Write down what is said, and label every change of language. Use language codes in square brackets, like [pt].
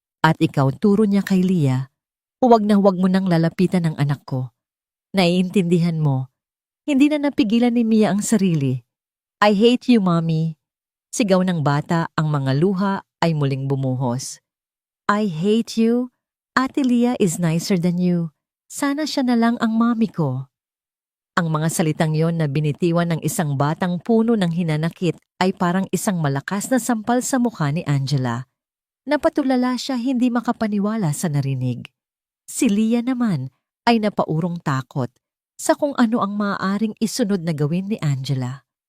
[tl] At ikaw, turo niya kay Leah, huwag na huwag mo nang lalapitan ng anak ko. Naiintindihan mo. Hindi na napigilan ni Mia ang sarili. [en] I hate you, Mommy. [tl] Sigaw ng bata, ang mga luha ay muling bumuhos. [en] I hate you? Ate Leah is nicer than you. [tl] Sana siya na lang ang mommy ko. Ang mga salitang yon na binitiwan ng isang batang puno ng hinanakit ay parang isang malakas na sampal sa mukha ni Angela. Napatulala siya, hindi makapaniwala sa narinig. Si Leah naman ay napaurong takot sa kung ano ang maaaring isunod na gawin ni Angela.